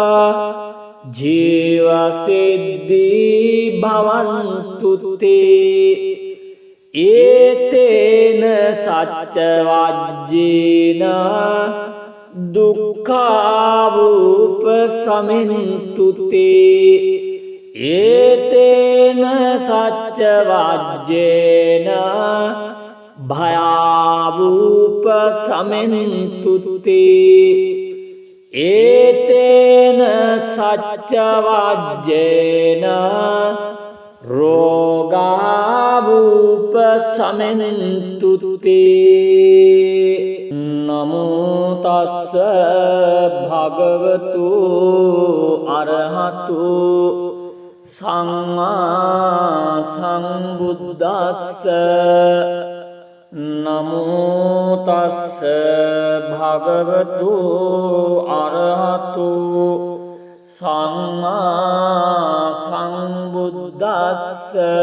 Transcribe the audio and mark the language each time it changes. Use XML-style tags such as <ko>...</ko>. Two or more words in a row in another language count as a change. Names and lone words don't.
<pi>ජීවසිද්ධි භවන්තු තේ ඒතේන සච්ච වජ්ජේන දුක්ඛාවූප සමින්තු තේ ඒතේන සච්ච වජ්ජේන භයාවූප සමින්තු තේ ඒතේන සච්ච වජ්ජේන රෝගාවූප සමින්තු තේ නමෝ තස්ස භගවතු අරහතු සම්මා සම්බුද්දස්ස නමෝ තස්ස භගවතු අරහතු සම්මා සම්බුද්දස්ස</pi>